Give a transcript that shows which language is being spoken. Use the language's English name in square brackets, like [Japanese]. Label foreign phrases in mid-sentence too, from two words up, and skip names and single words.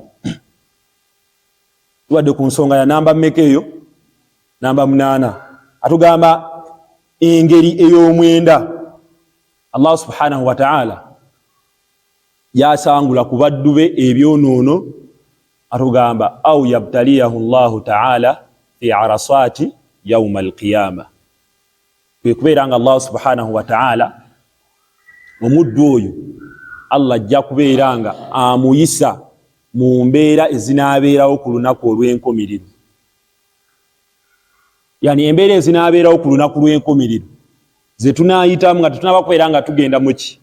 [Ganda] Tuwadde ku nsonga ya namba mmeka eyo? Namba 8. Atugamba engeri ey'omwenda Allah [Arabic] سبحانه وتعالى [Ganda] yasangula ku baddu be ebyonoono. [Arabic] Atugamba أو يبتليه الله تعالى في عرصات يوم القيامة, [Ganda] kwe kubeera nga Allah [Arabic] سبحانه وتعالى [Ganda] omuddu oyo Allah ajja kubeera nga amuyisa mu mbeera ezinaabeerawo ku lunaku olw'enkomerero. Yani embeera ezinaabeerawo ku lunaku lw'enkomerero ze tunaayitamu nga tetunaba kubeera nga tugenda muki?